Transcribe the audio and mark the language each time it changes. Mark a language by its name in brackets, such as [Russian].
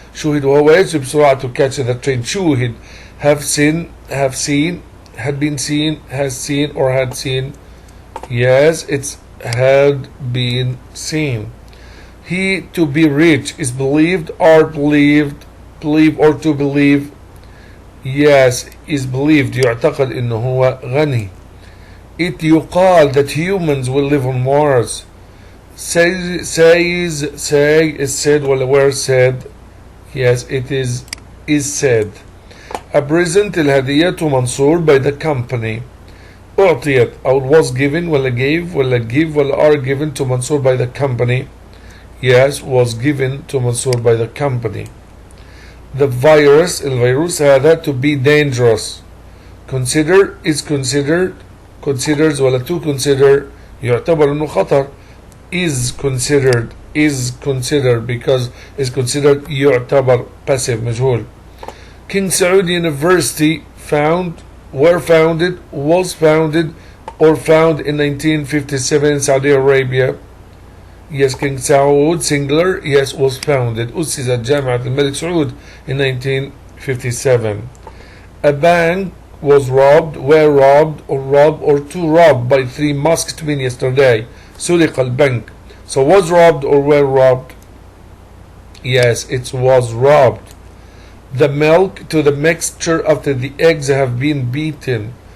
[Arabic] شوهد وهو يجري بسرعة [English] to catch the train. [Arabic] شوهد [English] have seen, had been seen, has seen or had seen. Yes, it's had been seen. He to be rich is believed or believe or to believe. Yes, is believed [Arabic] يعتقد إنه هو غني. [English] It يقال that humans will live on Mars. Say is said ولا were said. Yes, it is said. A present الهدية to منصور by the company. [Arabic] أعطيت أو [English] was given ولا gave ولا give ولا are given to منصور by the company. Yes, was given to منصور by the company. The virus [Arabic] الفيروس هذا [English] to be dangerous. Consider is considered, considers ولا to consider [Arabic] يعتبر انه خطر. [English] Is considered because is considered يعتبر passive مجهول. King Saud University were founded, was founded or found in 1957 in Saudi Arabia. Yes, King Saud singular. Yes, was founded. [Arabic] أسست جامعة الملك سعود [English] in 1957. A bank was robbed, were robbed or to robbed by 3 masked men yesterday. [Arabic] سرق البنك. [English] So was robbed or were robbed? Yes, it was robbed. The milk to the mixture after the eggs have been beaten.